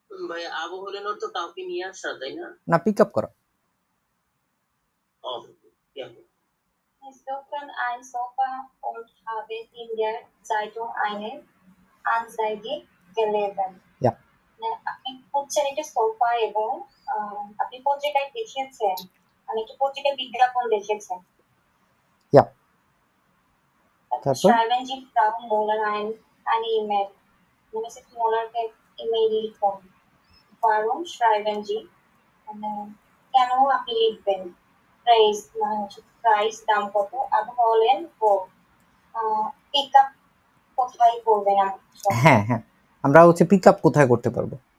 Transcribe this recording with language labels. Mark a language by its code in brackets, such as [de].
[bn] ভাই। আবু হলেন তো কাউকে নিয়ে আসা, তাই না? না, পিক আপ করা। [de] Sie suchten ein Sofa und haben in der Zeitung eine Anzeige gelesen. Ja. [bn] আপনি খুঁজছেন একটা সোফা এবং আপনি পত্রিকায় দেখেছেন, মানে একটা পত্রিকায় বিজ্ঞাপন দেখেছেন। [de] Ja. Schreiben Sie Frau Müller eine E-Mail. [en] Mrs. [bn] Müllerকে email লিখুন। [de] Warum schreiben Sie? [bn] কেন আপনি লিখবেন? প্রাইস, মানে হচ্ছে প্রাইস, দাম কত। আপনি বলেন ও পিক আপ কোথায় করবেন? হ্যাঁ হ্যাঁ, আমরা হচ্ছে পিক আপ কোথায় করতে পারবো।